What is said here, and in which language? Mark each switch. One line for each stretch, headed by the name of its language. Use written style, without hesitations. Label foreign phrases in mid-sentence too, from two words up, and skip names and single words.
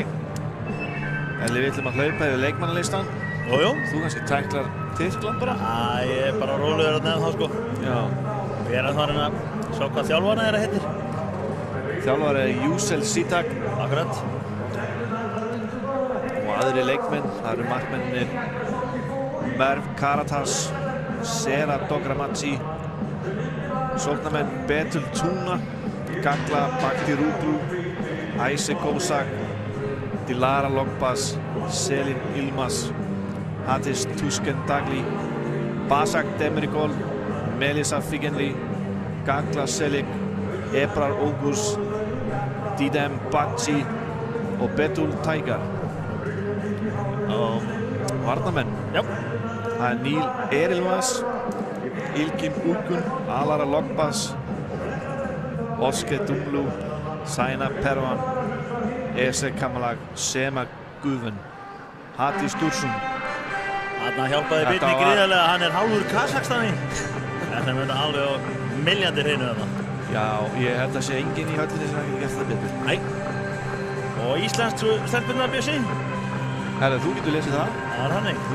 Icelandic: Elli, við ætlum að hlaupa yfir leikmannalistan. Jú. Þú kannski tæklar Tyrkland bara? Ég er bara rólegur að nefna það sko. Já. Ég er að fara að sjá hvað þjálfarna þeirra heitir. Þjálfari er Yücel Sitak. Akkurat. Og aðri leikmenn, það eru markmennir Merv Karatas, Sera Dogramadzi, sóknarmenn Betul Tuna, Gagla Baktiroglu, Ayse Kozak, Dilara Logbas, Selin Ilmaz, Hatis Tuskendagli, Basak Demirgol, Melisa Figenli, Gagla Selik, Ebrar Ogus, Didem Bakci og Betul Taigar. Og varnarmenn. Já. Það er Níl Erilmas, Ilkim Ulgun, Alara Logbas, Oske Dumlu, Saina Pervan, Ese Kamalag, Sema Guðun, Hati Stursum. Þarna hjálpaði Birni gríðarlega, hann er hálfur Kazaksstani. Þetta er með alveg á milljarnir hreinu þarna. Já, ég held að sé enginn í höllinni sem ekki gert það betur. Nei. Og íslenskt stelpurnar Bjössi? Herra, þú getur lesið það. Það er hann ekki.